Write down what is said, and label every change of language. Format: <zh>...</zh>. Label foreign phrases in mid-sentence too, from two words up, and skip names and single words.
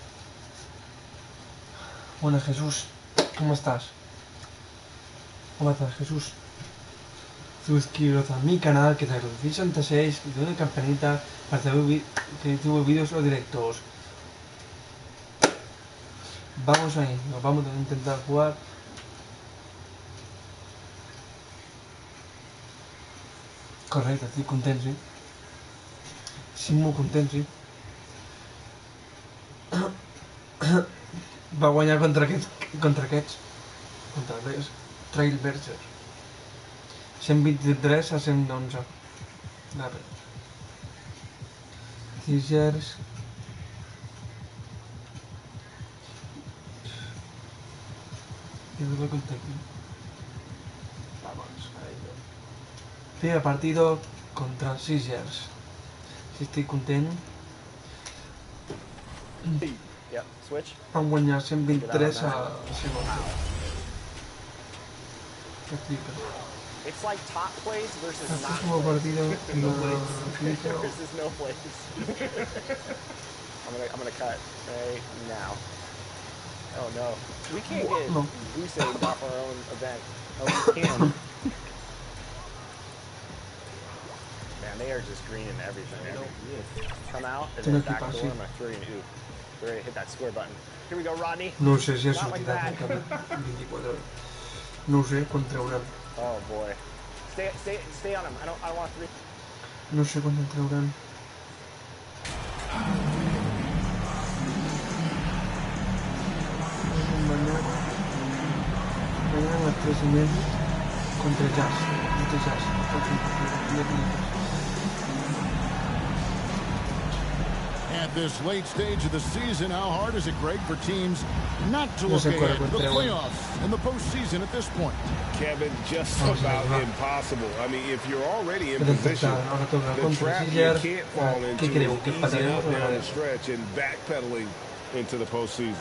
<es>Bueno, Jesús, ¿cómo estás? ¿Cómo estás, Jesús? Suscribiros a mi canal, que es Iron66, y de una campanita para saber que subo vídeos o directos. Vamos ahí, nos vamos a intentar jugar.</es> <ca>Correcte, estic content, sí. Sí, molt content, sí. Va guanyar contra aquests. Contra els Trailblazers. 123 a 111. Scissors.</ca> <es>Y luego contra aquí. Vamos, ahí. Primer partido contra Scissors.</es> <ca>Si estic content.</ca> <en>Yep, switch.</en> <ca>Van guanyar 123 a 111.</ca> <en>It's like top plays versus</en> <es>El</es> <en>not</en> <es>próximo partido</es> <en>versus no plays. I'm gonna cut right now. Oh no, we can't get Gusta off our own event. Oh, we can. Man, they are just greening everything. Come out and then back door. I'm gonna throw you an oop. We're ready to hit that square button. Here we go, Rodney.</en> <ca>No sé si ha</ca> <en>Not like</en> <ca>sortit</ca> <en>that.</en> <ca>aquest cap 24 hores. No ho sé quan trauran.</ca> <en>Oh boy. Stay on him. I don't want three.</en> <ca>No sé quan el trauran.</ca> <es>Mañana a las 3:30 contra Jazz.</es> <en>At this late stage of the season, how hard is it, Greg, for teams not to look ahead to the playoffs and the postseason at this point? Kevin, just about impossible. I mean, if you're already in position, the trap you can't fall into is easing up down the stretch and backpedaling into the postseason.</en>